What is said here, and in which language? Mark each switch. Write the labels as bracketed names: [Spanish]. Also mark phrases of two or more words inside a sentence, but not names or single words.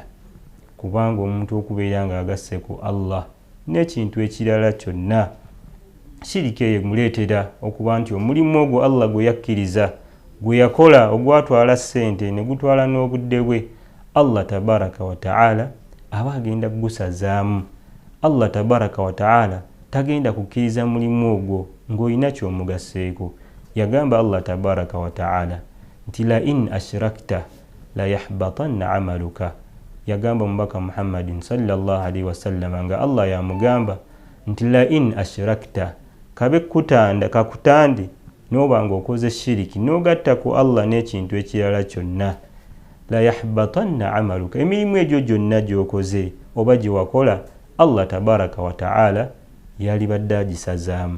[Ganda] Kubanga omuntu okubeera nga agasse ku Allah n'ekintu ekirala kyonna, shirika eyo muleetera okuba nti omulimu ogwo Allah gwe yakkiriza, gwe yakola ogwatwala ssente ne gutwala n'obudde bwe, [Arabic] الله تبارك وتعالى [Ganda] aba agenda kugusazaamu. [Arabic] الله تبارك وتعالى [Ganda] tagenda kukkiriza mulimu ogwo ng'olina ky'omugasseeko. [Arabic] Yagamba الله تبارك وتعالى nti لئن أشركت ليحبطن عملك. [Ganda] Yagamba omubaka [Arabic] محمد صلى الله عليه وسلم [Ganda] nga Allah yamugamba nti [Arabic] لئن أشركت, [Ganda] kabe kakutande n'oba ng'okoze shiriki n'ogatta ku Allah n'ekintu ekirala kyonna, [Arabic] ليحبطن عملك, [Ganda] emirimu egyo gyonna gy'okoze oba gye wakola [Arabic] الله تبارك وتعالى [Ganda] yalibadde agisazaamu.